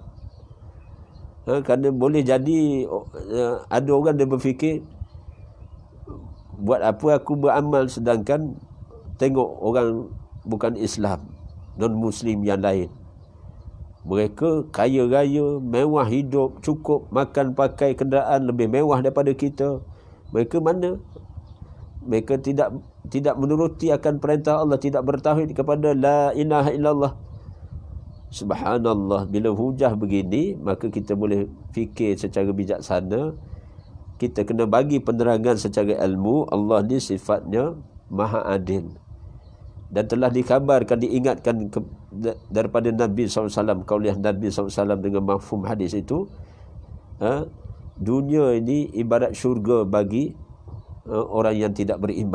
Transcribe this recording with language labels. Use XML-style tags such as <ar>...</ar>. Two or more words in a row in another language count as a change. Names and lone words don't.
<ms>Kerana boleh jadi ada orang dia berfikir, buat apa aku beramal sedangkan tengok orang bukan Islam, non-Muslim yang lain. Mereka kaya raya, mewah hidup, cukup, makan, pakai, kenderaan lebih mewah daripada kita. Mereka mana? Mereka tidak menuruti akan perintah Allah, tidak bertauhid kepada</ms> <ar>لا إله إلا الله.</ar> <ms>Subhanallah, bila hujah begini, maka kita boleh fikir secara bijaksana. Kita kena bagi penerangan secara ilmu. Allah ni sifatnya maha adil. Dan telah dikabarkan, diingatkan daripada Nabi SAW, kauliah Nabi SAW dengan mafhum hadis itu, dunia ini ibarat syurga bagi orang yang tidak beriman.</ms>